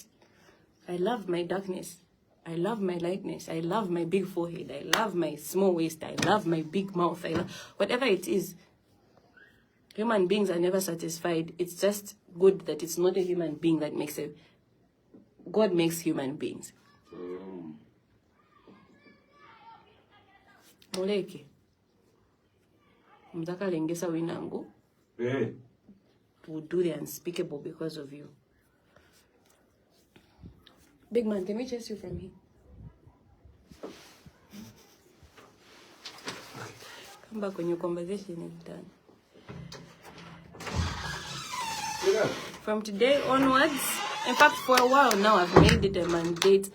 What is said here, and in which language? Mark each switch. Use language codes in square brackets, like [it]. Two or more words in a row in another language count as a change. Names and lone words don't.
[en] I love my darkness. I love my lightness. I love my big forehead. I love my small waist. I love my big mouth. Whatever it is. Human beings are never satisfied. It's just good that it's not a human being that makes it. God makes human beings. Moleke. Mzaka lengesa winangu. Will do the unspeakable because of you. Big man, can we chase you from here? Come back when your conversation is done. From today onwards, in fact, for a while now, I've made it a mandate.